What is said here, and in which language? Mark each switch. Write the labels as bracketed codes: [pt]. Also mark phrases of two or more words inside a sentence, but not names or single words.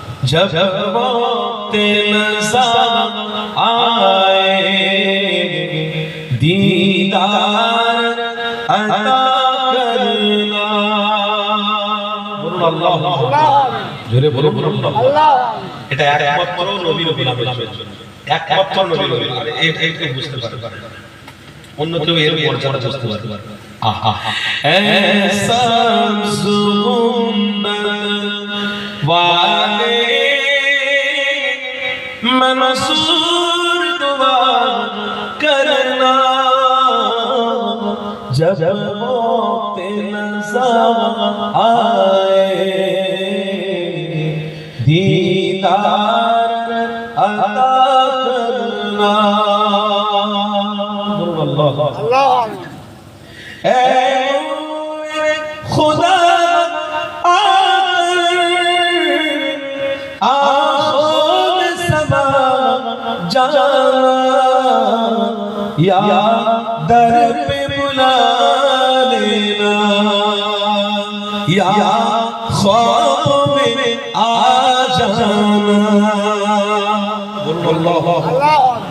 [ur] جب وقت نزا آئے دیدار عطا کرنا [bn] জোরে বলুন আল্লাহ এটা একমাত্র নবীর গোলামের জন্য একমাত্র নবীর গোলাম এইটা বুঝতে পারবে অন্য কেউ এর মর্যাদা বুঝতে পারবে আহা ऐसा [ur] گنبد والے منصور دعا کرنا جب وقت نزع آئے دیدار عطا کرنا اللہ اے خدا آنکھوں میں سما جانا یا در پہ بلا لینا یا خواب میں آ جانا اللہ